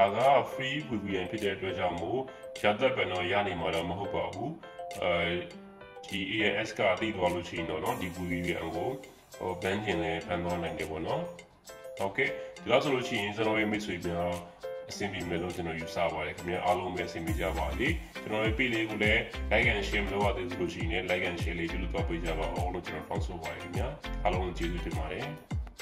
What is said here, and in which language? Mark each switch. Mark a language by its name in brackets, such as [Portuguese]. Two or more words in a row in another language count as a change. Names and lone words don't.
[Burmese] က [English] free VPN [Burmese] ဖြစ်တဲ့အတွက်ကြောင့်မို့ရသက်ပဲတော့ရနေမှာတော့မဟုတ်ပါဘူး။ဒီ AIS ကတည်သွားလို့ရှိရင်တော့ဒီ VPN ကိုban ခြင်းလည်းဖန်သွားနိုင်တယ်ပေါ့နော်။ Okay ဒီလောက်ဆိုလို့ရှိရင်ကျွန်တော်ရဲ့မိတ်ဆွေများအဆင်ပြေမယ်လို့ကျွန်တော်ယူဆပါတယ်ခင်ဗျာအားလုံးပဲအဆင်ပြေကြပါစေကျွန်တော်ရဲ့ page လေးကိုလည်း [English] like and share [Burmese] မလုပ်ရသေးဘူးလို့ရှိရင် [English] like and share [Burmese] လေးပြုလုပ်ပေးကြပါအောင်လို့ကျွန်တော်တောင်းဆိုပါတယ်ခင်ဗျာအားလုံးကျေးဇူးတင်ပါတယ်